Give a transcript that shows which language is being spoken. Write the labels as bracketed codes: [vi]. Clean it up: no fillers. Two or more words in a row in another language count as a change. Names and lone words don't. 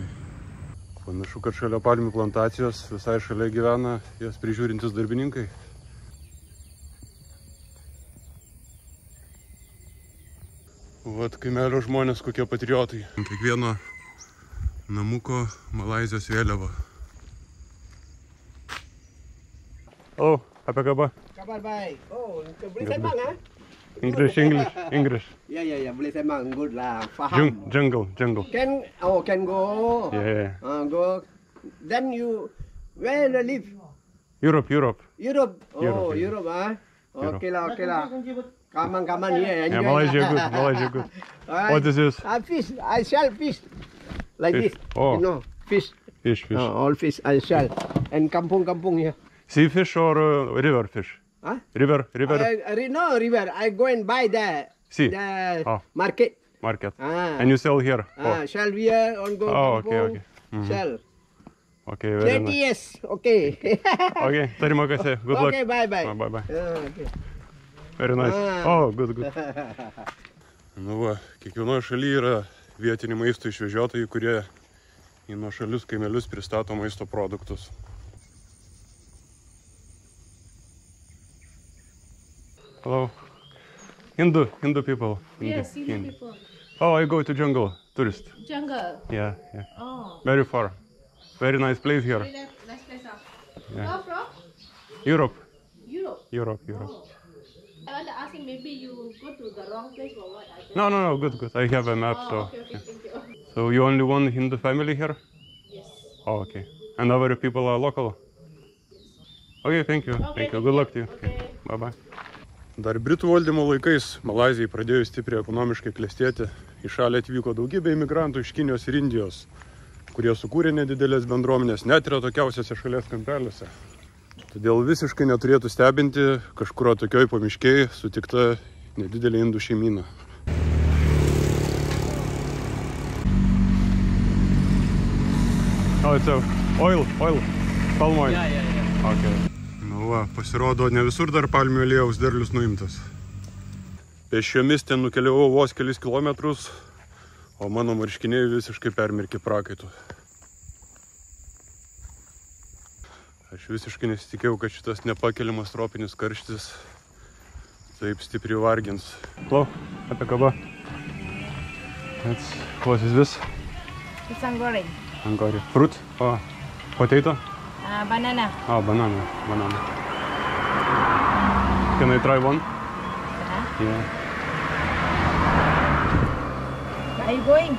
[lt] Panašu, kad šalia palmių plantacijos visai šalia gyvena jas prižiūrintis darbininkai. Vat kaimelio žmonės kokie patriotai. Ant kiekvieno namuko Malaizijos vėliava. [ms] Oh, apa kabar? Kabar baik. Oh, boleh sembang ah? [en] English. Ya, boleh sembang. Good lah. Faham. Jungle. Can go. Yeah. Go. Then you, where you live? Europe. Oh, Europe ah? Okay lah. Kaman here. Yeah, Malaysia good. What is this? Fish. I sell fish. Like Fish. this. Oh. You know, fish. Fish. All fish I sell. And kampung here. Sea fish or river fish? Huh? River. No river. I go and buy the market. And you sell here? Sell here on go. Okay. Sell. Okay, very 20 nice. years. Okay. [ms] Okay, terima kasih. [en] Good luck. Okay, bye. Bye. Okay. Very nice. Oh, good. [lt] Nu va, kiekvienoje šalyje yra vietiniai maisto išvežiotojai, kurie į nuošalius kaimelius pristato maisto produktus. [en] Hello. Hindu people. Yes, Hindu people. Oh, I go to jungle, tourist. Jungle? Yeah. Oh. Very far. Very nice place here. Very nice place. Yeah. Where from? Europe. Europe. Oh. I want to ask him, maybe you go to the wrong place or what? No, good. I have a map, so. Okay, thank you. So you only one Hindu family here? Yes. Oh, okay. And other people are local? Okay, thank you. Good luck to you. Okay. Bye. [lt] Dar Britų valdymo laikais Malaizijai pradėjo stipriai ekonomiškai klestėti. Į šalį atvyko daugybė imigrantų iš Kinijos ir Indijos, kurie sukūrė nedidelės bendruomenės net ir atokiausiose šalies kampeliuose. Todėl visiškai neturėtų stebinti kažkur atokioj pamiškėj sutikta nedidelė indų šeimyna. [en] Oh, it's oil, palm oil. Yeah. Okay. [lt] Nu va, pasirodo, ne visur dar palmių aliejaus derlius nuimtas. Pėsčiomis ten nukeliavau vos kelis kilometrus, o mano marškiniai visiškai permirkė prakaitu. Aš visiškai nesitikėjau, kad šitas nepakeliamas tropinis karštis taip stipriai vargins. [en] Hello, [ms] apie kaba. [en] What is this? It's angori. Angori. Fruit? Oh, potato? Banana. Oh, banana. Can I try one? Yeah. Where are you going?